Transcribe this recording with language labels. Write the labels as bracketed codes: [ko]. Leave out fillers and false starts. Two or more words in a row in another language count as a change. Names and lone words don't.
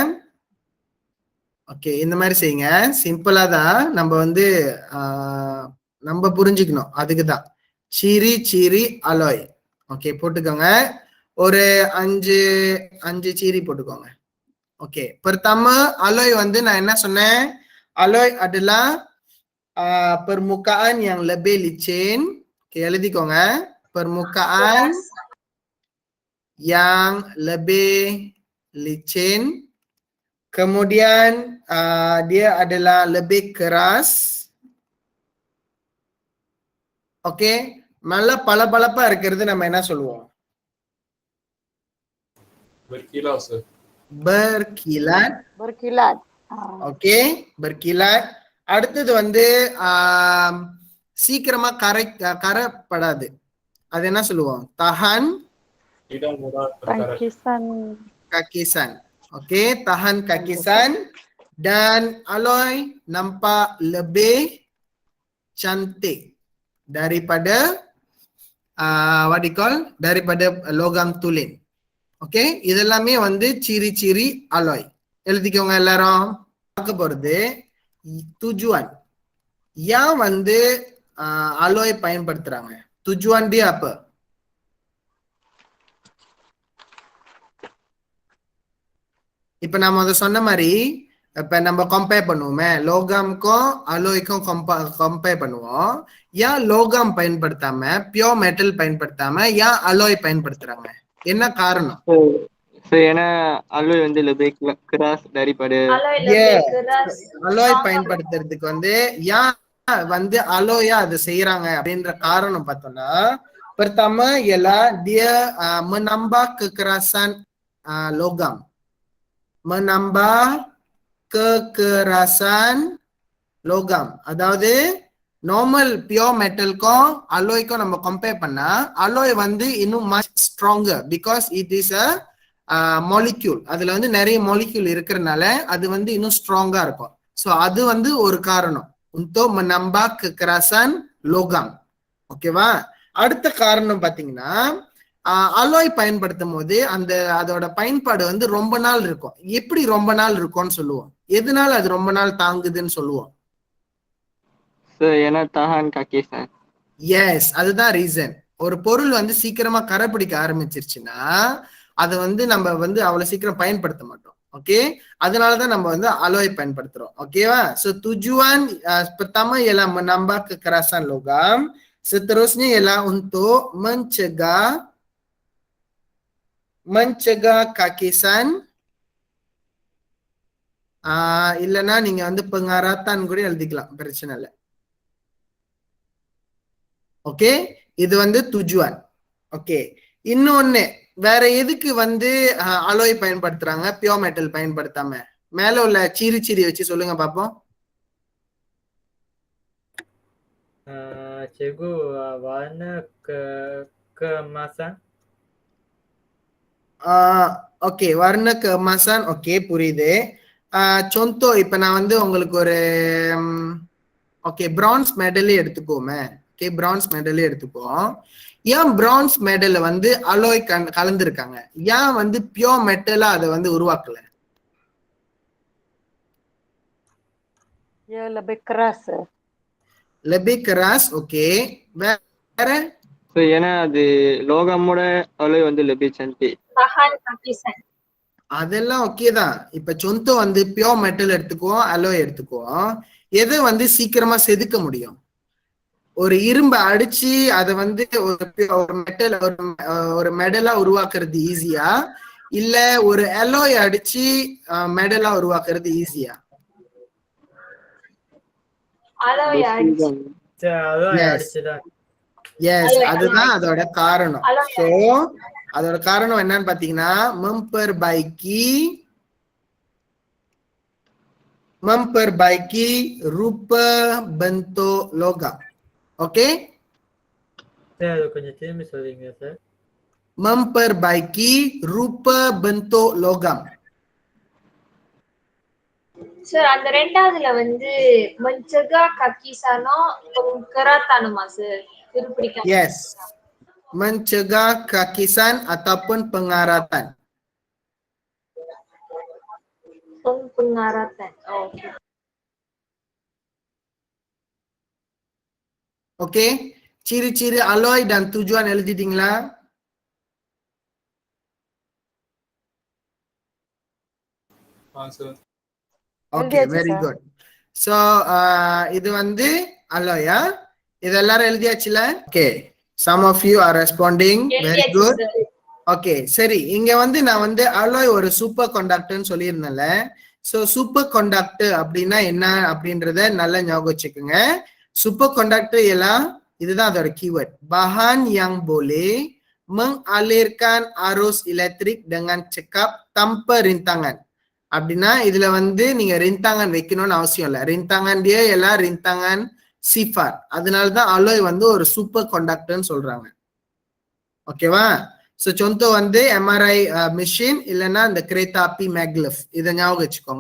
[ta] ஓகே, இந்த மாதிரி செய்யுங்க. சிம்பிளா தான் நம்ம வந்து நம்ம புரிஞ்சுக்கணும், அதுக்குதான் சீரி அலாய். ஓகே, போட்டுக்கோங்க. ஒரு 5 சீரி போட்டுக்கோங்க. ஓகே, [ms] pertama alloy [ta] வந்து நான் என்ன சொன்னேன், [ms] alloy adalah permukaan yang lebih licin. [ta] Oke, எழுதிக்கோங்க. [ms] Permukaan yang lebih licin. Kemudian dia adalah lebih keras. Oke, [ta] நல்லா பளபளப்பா இருக்கிறது நம்ம என்ன சொல்லுவோம்? [ms] berkilau சார். berkilat. ஓகே, berkilat. [ta] அடுத்தது வந்து சீக்கிரமா கரைப்படாது, அது என்ன சொல்லுவோம்? [ms] tahan tidak mudah terkarat. kakisan. Oke, tahan kakisan. Dan alloy nampak lebih cantik daripada [en] what you call, [ms] daripada logam tulen. [ta] ஓகே, இதெல்லாமே வந்து சீரி அலாய். எழுதிக்கோங்க எல்லாரும். பார்க்க போறது tujuan. ஏன் வந்து அலாய் பயன்படுத்துறாங்க? [ms] tujuan dia apa? [ta] இப்ப நம்ம அதை சொன்ன மாதிரி இப்ப நம்ம கம்பேர் பண்ணுவோமே, லோகம்க்கும் அலோய்க்கும் கம்பேர் பண்ணுவோம். ஏன் லோகம் பயன்படுத்தாம [en] pure metal [ta] பயன்படுத்தாம ஏன் அலோய் பயன்படுத்துறாங்க? என்ன காரணம்? ஏன்னா அலோய் வந்து [ms] lebih keras daripada [ta] அலோய் பயன்படுத்துறதுக்கு வந்து ஏன் வந்து அலோயா அதை செய்யறாங்க அப்படின்ற காரணம் பார்த்தோம்னா, [ms] pertama ialah dia menambah kekerasan logam. menambah kekerasan logam. [ta] அதாவது [en] normal pure [ta] மெட்டலுக்கும் அலோய்க்கும் நம்ம கம்பேர் பண்ணா அலோய் வந்து இன்னும் [en] much stronger because it is a molecule. [ta] அதுல வந்து நிறைய மாலிக்யூல் இருக்கிறதுனால அது வந்து இன்னும் ஸ்ட்ராங்கா இருக்கும். ஸோ அது வந்து ஒரு காரணம். [ms] untuk menambah kekerasan logam. [ta] ஓகேவா? அடுத்த காரணம் பாத்தீங்கன்னா, அலாய் பயன்படுத்தும் போது அதோட பயன்பாடு வந்து ரொம்ப நாள் இருக்கும். எப்படி ரொம்ப நாள் இருக்கும்னு சொல்லுவோம்? எதனால அது ரொம்ப நாள் தாங்குதுன்னு சொல்லுவோம்? ஏன்னா tahan kakisan. எஸ், அதுதான் ரீசன். ஒரு பொருள் வந்து சீக்கிரமா கரைப்பிடிக்க ஆரம்பிச்சிருச்சுன்னா அதை வந்து நம்ம வந்து அவ்வளவு சீக்கிரம் பயன்படுத்த மாட்டோம். ஓகே, அதனாலதான் நம்ம வந்து அலாய் பயன்படுத்துறோம். ஓகேவா? [ms] சோ tujuan pertama ialah menambah kekerasan logam. Seterusnya ialah untuk mencegah kakisan. [ta] இல்லைன்னா நீங்க வந்து pengaratan கூட எழுதிக்கலாம், பிரச்சனை இல்லை. ஓகே, இது வந்து tujuan. ஓகே, இன்னொன்னு வேற எதுக்கு வந்து அலாய் பயன்படுத்துறாங்க [en] pure metal [ta] பயன்படுத்தாம? மேல உள்ள சீரி வச்சு சொல்லுங்க பாப்போம். [ms] cikgu, warna keemasan. [ta] ஓகே, [ms] warna keemasan. [ta] ஓகே, புரியுது. contoh இப்ப நான் வந்து உங்களுக்கு ஒரு ஓகே [en] bronze medal [ta] எடுத்துக்கோமே. ஓகே, [en] bronze medal [ta] எடுத்துப்போம். ஏன் பிரான்ஸ் மெடல்ல வந்து அலாய் கலந்துருக்காங்க? ஏன் வந்து பியோர் மெட்டலா அதை வந்து உருவாக்கல? [ms] Ya lebih keras. lebih keras. [ta] ஓகே, வேற ஸோ ஏன்னா அது லோகமோட அலோய் வந்து லெபிச்சன்டி. [ms] Bahan Kakisan. [ta] அதெல்லாம் ஓகே தான். இப்ப சொந்தோ வந்து [en] pure metal [ta] எடுத்துக்குவோம், அலோய் எடுத்துக்குவோம். எதை வந்து சீக்கிரமா செதுக்க முடியும்? ஒரு இரும்பை அடிச்சு அதை வந்து ஒரு மெட்டல் ஒரு மெடலா உருவாக்குறது ஈஸியா, இல்ல ஒரு அலோய் அடிச்சு மெடலா உருவாக்குறது ஈஸியா? Alloy அடிச்சு. எஸ், அதுதான் அதோட காரணம். சோ அதோட காரணம் என்னன்னு பாத்தீங்கன்னா [ms] memperbaiki rupa bentuk logam. [ta] Oke? சார் அது கொஞ்சம் திரும்பி சொல்றீங்க சார்? [ms] Memperbaiki rupa bentuk logam. [ta] சார் அந்த ரெண்டாவதுல வந்து [ms] mencegah kakisano pengkeratanuma [ta] சார். [ms] Dirupikan. Yes. Mencegah kakisan ataupun pengaratan. Pengaratan. Okay. Oke? Ciri-ciri alloy dan tujuan எழுதிட்டீங்களா? [ta] sir. Okay, எழுதியாச்சு [en] very sir. [ta] good. So இது வந்து alloy-ஆ? இது எல்லாரும் எழுதியாச்சுல? Okay. [en] Some of you are responding. Very good. [ta] ஓகே, சரி. இங்க வந்து நான் வந்து அலாய் ஒரு சூப்பர் கண்டக்டர்னு சொல்லியிருந்தேன்ல. ஸோ [en] super conductor [ta] அப்படின்னா என்ன அப்படின்றத நல்லா ஞாபகம் வச்சுக்கோங்க. [en] super conductor [ta] எல்லாம் இதுதான் அதோட கீவேர்ட். [ms] Bahan yang boleh mengalirkan arus elektrik dengan cepat tanpa rintangan. [ta] அப்படின்னா இதுல வந்து நீங்க ரிந்தாங்கன் வைக்கணும்னு அவசியம் இல்லை. [ms] rintangan dia [ta] எல்லாம் [ms] rintangan sifar. [ta] அதனாலதான் அலாய் வந்து ஒரு சூப்பர் கண்டக்டர்னு சொல்றாங்க. ஓகேவா? ஸோ சொந்தோ வந்து [en] MRI machine [ta] இல்லைன்னா இந்த கிரேத்தா அபி மேக்லிஃப், இதை ஞாபகம் வச்சுக்கோங்க.